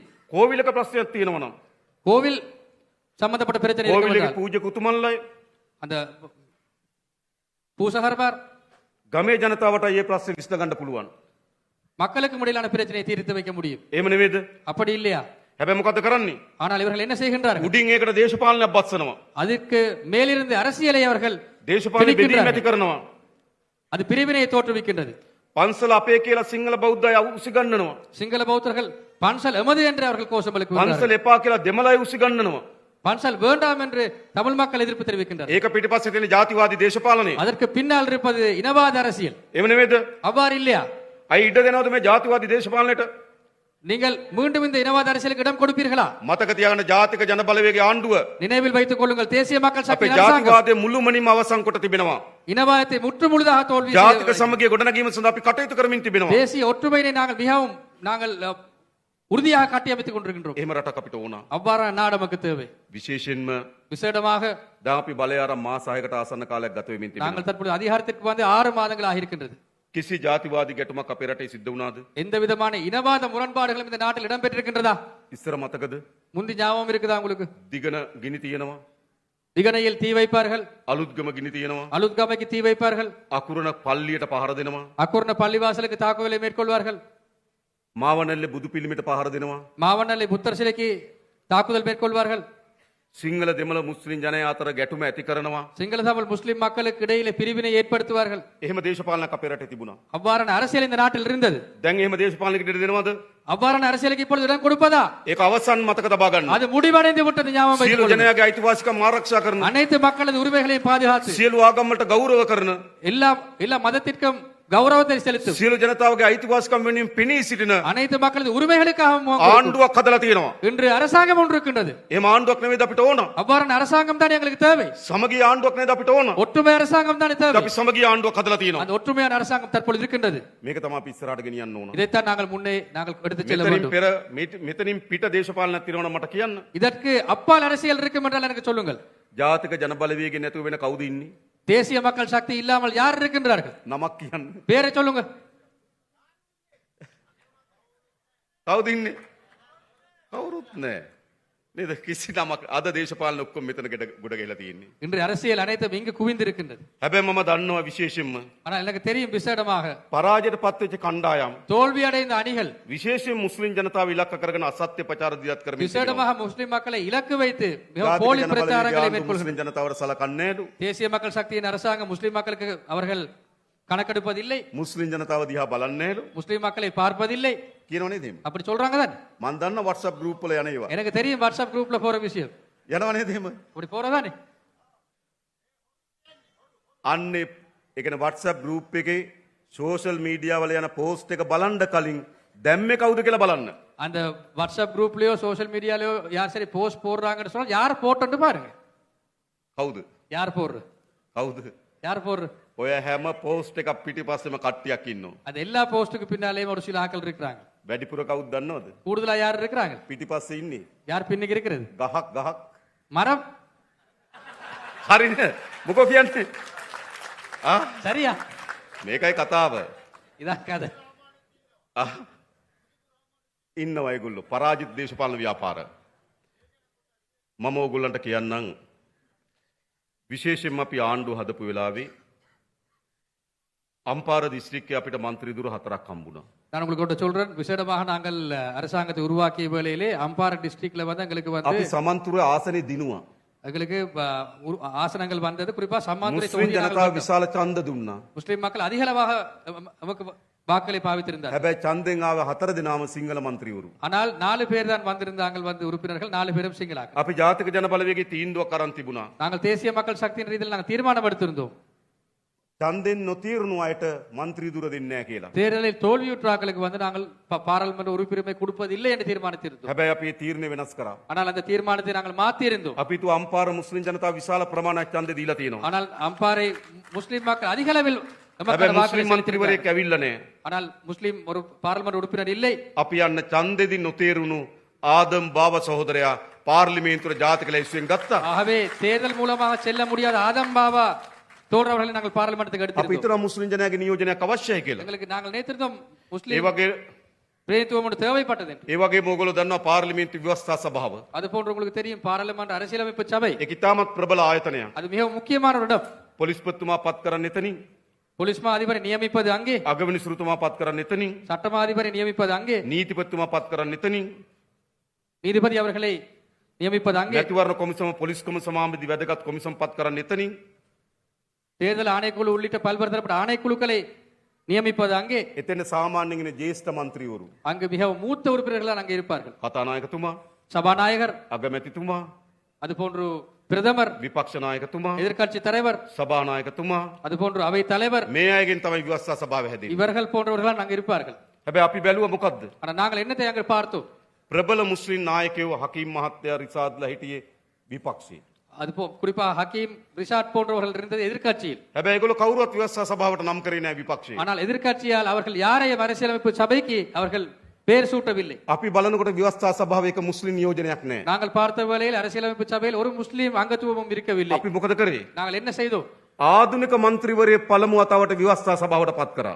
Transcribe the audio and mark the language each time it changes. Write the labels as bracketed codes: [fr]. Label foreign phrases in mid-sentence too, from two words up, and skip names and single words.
[si] කෝවිලක ප්‍රශ්නයක් තියෙනවා නම් [ta] கோவில் சம்பந்தப்பட்ட பிரச்சனை இருக்கும் [si] කෝවිලේ [ta] என்றால் [si] පූජක උතුමන්ලයි [ta] அந்த பூசகர்மார் [si] ගමේ ජනතාවට ඒ ප්‍රශ්නේ විසඳගන්න පුළුවන්. [ta] மக்களுக்கு முடியலான பிரச்சனையை தீர்த்து வைக்க முடியும். [si] එහෙම නෙවෙයිද? [ta] அப்படி இல்லையா? [si] හැබැයි මොකද කරන්නේ? [ta] ஆனால் இவர்கள் என்ன செய்கின்றார்கள்? [si] උඩින් ඒකට දේශපාලනයක් බස්සනවා. [ta] அதற்கு மேலிருந்து அரசியலை அவர்கள் [si] දේශපාලන බෙදීම් [ta] திணிக்கின்றார்கள். [si] ඇති කරනවා. [ta] அது பிரிவினையை தோற்றுவிக்கின்றது. [si] පන්සල අපේ කියලා සිංහල බෞද්ධය උසිගන්නනවා. [ta] சிங்கள பௌத்தர்கள் பன்சல் எமது என்று அவர்கள் கோஷம் [si] පන්සල [ta] எழுப்புகிறார்கள். [si] එපා කියලා දෙමළයි උසිගන්නනවා. [ta] பன்சல் வேண்டாம் என்று தமிழ் மக்கள் எதிர்ப்பு தெரிவிக்கின்றனர். [si] ඒක පිටිපස්සේ තියෙන ජාතිවාදී දේශපාලනය. [ta] அதற்கு பின்னால் இருப்பது இனவாத அரசியல். [si] එහෙම නෙවෙයිද? [ta] அவ்வாறு இல்லையா? [si] අයි ඉඩ දෙනවද මේ ජාතිවාදී දේශපාලනයට? [ta] நீங்கள் மீண்டும் இந்த இனவாத அரசியலுக்கு இடம் கொடுப்பீர்களா? [si] මතක තියාගන්න ජාතික ජනබලවේගයේ ආණ්ඩුව [ta] நினைவில் வைத்துக் கொள்ளுங்கள், தேசிய மக்கள் [si] අපේ [ta] சக்தி அரசாங்கம் [si] ජාතිවාදයේ මුළුමනින්ම අවසන් කොට තිබෙනවා. [ta] இனவாதத்தை முற்றுமுழுதாக தோல்வி [si] ජාතික [ta] செய்ய- [si] සමගිය ගොඩනැගීම සඳහා අපි කටයුතු කරමින් තිබෙනවා. [ta] தேசிய ஒற்றுமையை நாங்கள் உறுதியாக கட்டியமைத்துக் கொண்டிருக்கின்றோம். [si] එහෙම රටක් අපිට ඕන. [ta] அவ்வாறான நாடு நமக்கு தேவை. [si] විශේෂයෙන්ම [ta] விசேடமாக [si] දැන් අපි බලය අරන් මාස 6කට ආසන්න කාලයක් ගත වෙමින් තිබෙනවා. [ta] நாங்கள் தற்போது அதிகாரத்திற்கு வந்து 6 மாதங்கள் ஆகியிருக்கின்றது. [si] කිසි ජාතිවාදී ගැටුමක් අපේ රටේ සිද්ධ වුණාද? [ta] எந்த விதமான இனவாத முரண்பாடுகளும் இந்த நாட்டில் இடம்பெற்றிருக்கின்றதா? [si] ඉස්සර මතකද? [ta] முந்தி ஞாபகம் இருக்குதா உங்களுக்கு? [si] දිගන ගිනි තියෙනවා. [ta] திகனையில் தீ வைப்பார்கள், [si] අලුත්ගම ගිනி තියෙනවා. [ta] அலுத்காமைக்கு தீ வைப்பார்கள், [si] අකුරණ පල්ලියට පහර දෙනවා. [ta] அக்குர்ண பள்ளிவாசலுக்கு தாக்குதலை மேற்கொள்வார்கள், [si] මාවනල්ලේ බුදු පිළිමයට පහර දෙනවා. [ta] மாவனல்லை புத்தர் சிலைக்கு தாக்குதல் மேற்கொள்வார்கள், [si] සිංහල දෙමළ මුස්ලිම් ජනයා අතර ගැටුම ඇති කරනවා. [ta] சிங்கள தமிழ் முஸ்லிம் மக்களுக்கு இடையிலே பிரிவினை ஏற்படுத்துவார்கள். [si] එහෙම දේශපාලනයක් අපේ රටේ තිබුණා. [ta] அவ்வாறான அரசியல் இந்த நாட்டில் இருந்தது. [si] දැන් එහෙම දේශපාලනයකට ඉඩ දෙනවද? [ta] அவ்வாறான அரசியலுக்கு இப்பொழுது இடம் கொடுப்பதா? [si] ඒක අවසන් මතක තබා ගන්න. [ta] அது முடிவடைந்து விட்டது. ஞாபகம் வைத்துக் [si] සියලු [ta] கொள்ளுங்கள். [si] ජනයාගේ අයිතිවාසිකම් ආරක්ෂා කරන, [ta] அனைத்து மக்களது உரிமைகளையும் பாதுகாத்து [si] සියලු ආගම් වලට ගෞරව කරන, [ta] எல்லா மதத்திற்கும் கௌரவத்தை செலுத்தும் [si] සියලු ජනතාවගේ අයිතිවාසිකම් වෙනුවෙන් පෙනී සිටින [ta] அனைத்து மக்களது உரிமைகளுக்காக முகம் கொடுக்கும். [si] ආණ්ඩුවක් හදලා තියෙනවා. [ta] இன்று அரசாங்கம் ஒன்று இருக்கின்றது. [si] එහෙම ආණ්ඩුවක් නෙවෙයිද අපිට ඕන? [ta] அவ்வாறான அரசாங்கம் தான் எங்களுக்கு தேவை. [si] සමගිය ආණ්ඩුවක් නේද අපිට ඕන? [ta] ஒற்றுமை அரசாங்கம் தான் தேவை. [si] අපි සමගිය ආණ්ඩුවක් හදලා තියෙනවා. [ta] அந்த ஒற்றுமையான அரசாங்கம் தற்பொழுது இருக்கின்றது. [si] මේක තමයි අපි ඉස්සරහට ගෙනියන්න ඕන. [ta] இதைத்தான் நாங்கள் எடுத்துச் செல்ல [si] මෙතනින් [ta] வேண்டும். [si] පෙර මෙතනින් පිට දේශපාලනයක් තියෙනවා මට කියන්න. [ta] இதற்கு அப்பால் அரசியல் இருக்கும் என்றால் எனக்கு சொல்லுங்கள். [si] ජාතික ජනබලවේගය නැතුව වෙන කවුද ඉන්නේ? [ta] தேசிய மக்கள் சக்தி இல்லாமல் யார் இருக்கின்றார்கள்? [si] නමක් කියන්න. [ta] பேரை சொல்லுங்க. [si] කවුද ඉන්නේ? කවුරුත් නැහැ. නේද? කිසි නමක් අද දේශපාලන ඔක්කොම මෙතන ගොඩ ගහලා තියෙන්නේ. [ta] இன்று அரசியல் அனைத்தும் இங்கு குவிந்திருக்கின்றது. [si] හැබැයි මම දන්නවා විශේෂයෙන්ම [ta] ஆனால் எனக்கு தெரியும் விசேடமாக [si] පරාජයට පත්වෙච්ච කණ්ඩායම් [ta] தோல்வி அடைந்த அணிகள் [si] විශේෂයෙන් මුස්ලිම් ජනතාව ඉලක්ක කරගෙන අසත්‍ය ප්‍රචාර දියත් කරමින් තිබෙනවා. [ta] விசேடமாக முஸ்லிம் மக்களை இலக்கு வைத்து மிகவும் [si] ජාතික [ta] போலி [si] ජනබලවේගය [ta] பிரச்சாரங்களை [si] ආණ්ඩුව [ta] மேற்கொள்கிறது. [si] මුස්ලිම් ජනතාවට සලකන්නේ නෑලු. [ta] தேசிய மக்கள் சக்தியின் அரசாங்கம் முஸ்லிம் மக்களுக்கு அவர்கள் கணக்கெடுப்பதில்லை, [si] මුස්ලිම් ජනතාව දිහා බලන්නේ නෑලු. [ta] முஸ்லிம் மக்களை பார்ப்பதில்லை. [si] කියනව නේද එහෙම? [ta] அப்படி சொல்றாங்க தான். [si] මම දන්න [en] WhatsApp group [si] වල යන ඒවා. [ta] எனக்கு தெரியும் [en] WhatsApp groupல [ta] போற விஷயம். [si] යනව නේද එහෙම? [ta] அப்படி போறதானே? [si] අන්නේ ඒ කියන්නේ [en] WhatsApp group [si] එකේ [en] social media [si] වල යන post එක බලන්න කලින් දැම්මේ කවුද කියලා බලන්න. [ta] அந்த [en] WhatsApp groupலயோ social mediaலயோ [ta] யார் சரி போஸ்ட் போடுறாங்கன்னு சொன்னா யார் போட்டு பாருங்க. [si] කවුද? [ta] யார் போடுற? [si] කවුද? [ta] யார் போடுற? [si] ඔය හැම post එකක් පිටිපස්සෙම කට්ටියක් ඉන්නවා. [ta] அது எல்லா போஸ்ட்டுக்கு பின்னாலேயும் ஒரு சில ஆட்கள் இருக்கிறாங்க. [si] වැඩිපුර කවුද දන්නවද? [ta] கூடுதலா யார் இருக்கிறாங்க? [si] පිටිපස්සේ ඉන්නේ [ta] யார் பின்னுக்கு இருக்கிறது? [si] ගහක්. [ta] மரம். [si] හරිනේ. මොකෝ කියන්නේ? ආ [ta] சரியா? [si] මේකයි කතාව. [ta] இதான் கதை. [si] ආ ඉන්නවා ඒගොල්ලෝ පරාජිත දේශපාලන ව්‍යාපාර. මම ඕගොල්ලන්ට කියන්නම් විශේෂයෙන්ම අපි ආණ්ඩුව හදපු වෙලාවේ අම්පාර දිස්ත්‍රික්කයේ අපිට മന്ത്രി දුර 4ක් හම්බුණා. [ta] நான் உங்களுக்கு ஒன்று சொல்றேன் விசேடமாக நாங்கள் அரசாங்கத்தை உருவாக்கிய வேளையிலே அம்பாறை டிஸ்ட்ரிக்ட்ல வந்து எங்களுக்கு வந்து [si] අපි සමන්තුර ආසනේ දිනුවා. [ta] எங்களுக்கு ஆசனங்கள் வந்தது குறிப்பா சம்மாந்துறை [si] මුස්ලිම් [ta] தொகுதியை நாங்கள் [si] ජනතාව විශාල ඡන්ද දුන්නා. [ta] முஸ்லிம் மக்கள் அதிக அளவாக நமக்கு வாக்களை பாவித்திருந்தார். [si] හැබැයි ඡන්දෙන් ආව 4 දෙනාම සිංහල മന്ത്രിවරු. [ta] ஆனால் 4 பேர் தான் வந்திருந்தாங்க வந்து உறுப்பினர்கள் 4 பேரும் சிங்களாக. [si] අපි ජාතික ජන බලවේගයේ තීන්දුවක් අරන් තිබුණා. [ta] நாங்கள் தேசிய மக்கள் சக்தியின் ரீதியில் நாங்கள் தீர்மானம் எடுத்திருந்தோம். [si] ඡන්දෙන් නොතීරුණු අයට മന്ത്രി දුර දෙන්නේ නැහැ කියලා. [ta] தேர்தலில் தோல்வியுற்றாக்களுக்கு வந்து நாங்கள் பாராளுமன்ற உறுப்பினரை கொடுப்பதில்லை என்று தீர்மானித்திருந்தோம். [si] හැබැයි අපි ඒ තීරණය වෙනස් කරා. [ta] ஆனால் அந்த தீர்மானத்தை நாங்கள் மாற்றியிருந்தோம். [si] අපි තු අම්පාර මුස්ලිම් ජනතාව විශාල ප්‍රමාණයක් ඡන්ද දීලා තියෙනවා. [ta] ஆனால் அம்பாறை முஸ்லிம் மக்கள் அதிக அளவில் [si] හැබැයි [ta] நமக்கான வாக்களை [si] මුස්ලිම් [ta] செலுத்தியிருக்கிறார்கள். [si] മന്ത്രിවරයෙක් ඇවිල්ලා නැහැ. [ta] ஆனால் முஸ்லிம் ஒரு பாராளுமன்ற உறுப்பினர் இல்லை. [si] අපි යන්න ඡන්දෙදි නොතේරුණු ආදම් බාව සහෝදරයා පාර්ලිමේන්තුවේ ජාතික ලැයිස්තුවෙන් ගත්තා. [ta] ஆகவே தேர்தல் மூலமாக செல்ல முடியாத ஆதம் பாபா தோன்றவர்களை நாங்கள் பாராளுமன்றத்துக்கு [si] අපි [ta] எடுத்திருந்தோம். [si] හිතනවා මුස්ලිම් ජනයාගේ නියෝජනයක් අවශ්‍යයි කියලා. [ta] எங்களுக்கு நாங்கள் நேற்றிருந்தோம் [si] ඒ [ta] முஸ்லிம் [si] වගේ [ta] பிரதித்துவம் ஒன்று தேவைப்பட்டது என்று. [si] ඒ වගේම ඕගොල්ලෝ දන්නවා පාර්ලිමේන්තු ව්‍යවස්ථා සභාව. [ta] அது போன்று உங்களுக்கு தெரியும் பாராளுமன்ற அரசியலமைப்பு சபை [si] ඒක ඉතාමත් ප්‍රබල ආයතනයක්. [ta] அது மிகவும் முக்கியமான ஒரு இடம். [si] පොලිස්පතිතුමා පත් කරන්න එතනින්, [ta] போலீஸ் மா அதிபரை நியமிப்பது அங்கே, [si] අගමනිසුරුතුමා පත් කරන්න එතනින්, [ta] சட்டமா அதிபரை நியமிப்பது அங்கே, [si] නීතිපතිතුමා පත් කරන්න එතනින්, [ta] நீதிபதி அவர்களை நியமிப்பது அங்கே, [si] මැතිවරණ කොමිසම පොලිස් කොමිසම සමාබෙදි වැදගත් කොමිසම් පත් කරන්න එතනින්, [ta] தேர்தல் ஆணைக்குழு உள்ளிட்ட பல்வேறு தரப்பட்ட ஆணைக்குழுக்களை நியமிப்பது அங்கே. [si] එතන සාමාන්‍යයෙන් ඉන්න ජ්‍යෙෂ්ඨ മന്ത്രിවරු, [ta] அங்கு மிகவும் மூத்த உறுப்பினர்கள் அங்கே இருப்பார்கள். [si] කතානායකතුමා, [ta] சபாநாயகர், [si] අගමැතිතුමා, [ta] அது போன்று பிரதமர், [si] විපක්ෂ නායකතුමා, [ta] எதிர்க்கட்சி தலைவர், [si] සභානායකතුමා, [ta] அது போன்று அவை தலைவர், [si] මේ අයගෙන් තමයි ව්‍යවස්ථා සභාව හැදෙන්නේ. [ta] இவர்கள் போன்றவர்கள் அங்கே இருப்பார்கள். [si] හැබැයි අපි බැලුවා මොකද්ද? [ta] ஆனா நாங்கள் என்னத்தை அங்கே பார்த்தோம்? [si] ප්‍රබල මුස්ලිම් නායකයෝ හකීම් මහත්තයා රිසාඩ්ලා හිටියේ විපක්ෂයේ. [ta] அது குறிப்பா ஹக்கீம் ரிஷாட் போன்றவர்கள் இருந்தது எதிர்க்கட்சியில். [si] හැබැයි ඒගොල්ලෝ කවුරුවත් ව්‍යවස්ථා සභාවට නම් කරේ නැහැ විපක්ෂයේ. [ta] ஆனால் எதிர்க்கட்சியால் அவர்கள் யாரையும் அரசியலமைப்பு சபைக்கு அவர்கள் பேர் சூட்டவில்லை. [si] අපි බලනකොට ව්‍යවස්ථා සභාවේ එක මුස්ලිම් නියෝජනයක් නැහැ. [ta] நாங்கள் பார்த்த வேளையில் அரசியலமைப்பு சபையில் ஒரு முஸ்லீம் அங்கத்துவமும் இருக்கவில்லை. [si] අපි මොකද කරේ? [ta] நாங்கள் என்ன செய்தோம்? [si] ආධුනික മന്ത്രിවරයෙ පළමු වතාවට ව්‍යවස්ථා සභාවට පත් කරා.